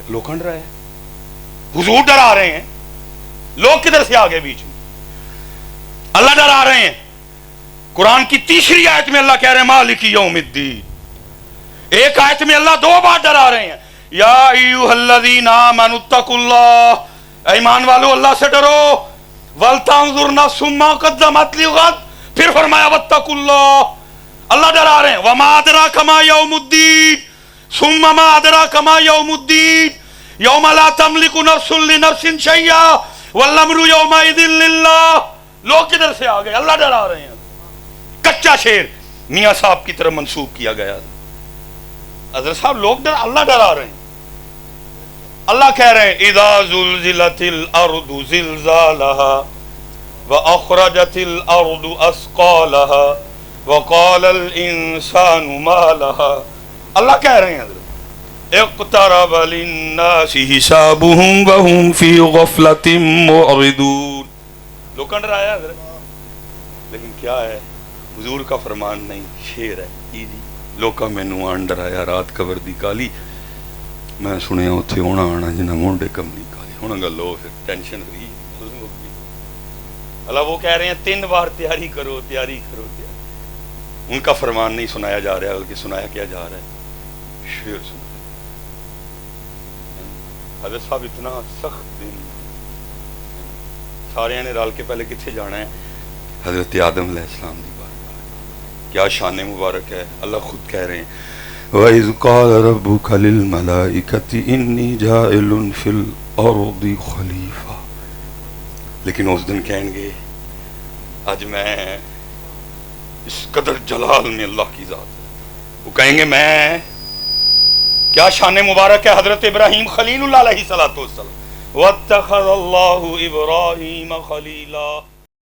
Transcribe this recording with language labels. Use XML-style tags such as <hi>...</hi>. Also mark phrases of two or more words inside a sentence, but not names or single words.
<hi>लोग डराए, हुजूर डरा रहे हैं, लोग किधर से आ गए बीच में, अल्लाह डरा रहे हैं। कुरान की 3री आयत में अल्लाह कह रहे हैं</hi> <ar>مالك يوم الدين,</ar> <hi>एक आयत में अल्लाह 2 बार डरा रहे हैं,</hi> <ar>يا أيها الذين آمنوا اتقوا الله,</ar> <hi>ईमान वालों अल्लाह से डरो,</hi> <ar>ول تنظر نفس ما قدمت لغد,</ar> <hi>फिर फरमाया वत्तकुल्लाह, अल्लाह डरा रहे हैं,</hi> <ar>وما أدراك ما يوم الدين ثم ما أدراك ما يوم الدين يوم لا تملك نفس لنفس شيئا والأمر يومئذ لله.</ar> <hi>लोग किधर से आ गए, अल्लाह डरा रहे हैं। कच्चा शेर मियां साहब की तरफ मंसूब किया गया। हज़रत साहब लोग अल्लाह डरा रहे हैं। अल्लाह कह रहे हैं</hi> <ar>إذا زلزلت الأرض زلزالها و أخرجت الأرض أثقالها و قال الإنسان ما لها.</ar> <hi>अल्लाह कह रहे हैं</hi> <ar>اقترب للناس حسابهم و هم في غفلة معرضون.</ar> <hi>लोग डराया है, लेकिन क्या है, हुजूर का फरमान नहीं, शेर है।</hi> <pa>ਲੋਕਾਂ ਮੈਨੂੰ ਆਣ ਡਰਾਇਆ ਰਾਤ ਕਬਰ ਦੀ ਕਾਲੀ ਮੈਂ ਸੁਣਿਆ ਉੱਥੇ ਹੋਣਾ ਆਉਣਾ ਜਿਨ੍ਹਾਂ ਮੋਢੇ ਕਮਲੀ ਕਾਲੀ। ਹੁਣ ਗੱਲ</pa> <hi>हो फिर टेंशन हुई। अल्लाह वो कह रहे हैं 3 बार तैयारी करो, तैयारी करो, तैयारी। उनका फरमान नहीं सुनाया जा रहा, बल्कि सुनाया क्या जा रहा है, शेर सुनाया। हज़रत साहब इतना सख्त दिन,</hi> <pa>ਸਾਰੇ ਨੇ ਰਲ ਕੇ</pa> <hi>पहले कितने जाना है, हज़रत आदम अलैहिस्सलाम दी बात, क्या शान मुबारक है। अल्लाह खुद कह रहे हैं</hi> <ar>وإذ قال ربك للملائكة إني جاعل في الأرض خليفة.</ar> <hi>लेकिन उस दिन कहेंगे आज मैं इस कदर जलाल में अल्लाह की ज़ात है, वो कहेंगे मैं, क्या शान मुबारक है।</hi> <ar>हज़रत इब्राहीम खलीलुल्लाह عليه الصلاة والسلام واتخذ الله إبراهيم خليلا.</ar>